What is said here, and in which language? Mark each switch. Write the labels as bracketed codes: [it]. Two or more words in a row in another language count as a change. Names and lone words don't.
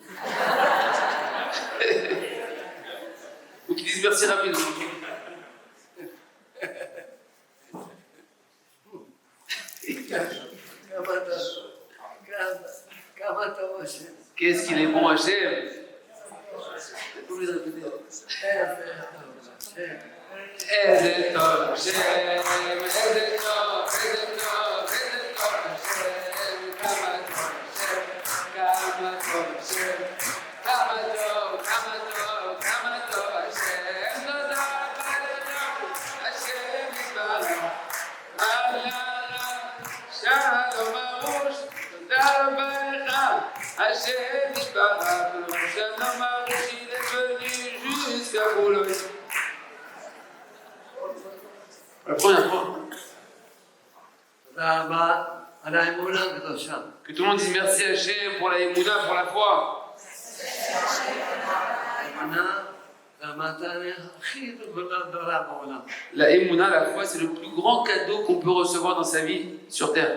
[fr] Ou qui dise merci rapidement. Qu'est-ce qu'il est bon Hachem. Vous les répéter. [he] איזה טוב השם, איזה טוב, איזה טוב, איזה טוב השם, כמה טוב השם, כמה טוב השם, כמה טוב, כמה טוב, כמה טוב השם, תודה רבה לך, השם יתברך, שלום ארוש, תודה רבה לך, השם יתברך, שלום ארוש, [fr] il est venu jusqu'à Boulogne. La première fois. Que tout le monde dise merci à Hachem pour la Emouna, pour la foi. La Emouna, la foi, c'est le plus grand cadeau qu'on peut recevoir dans sa vie sur terre.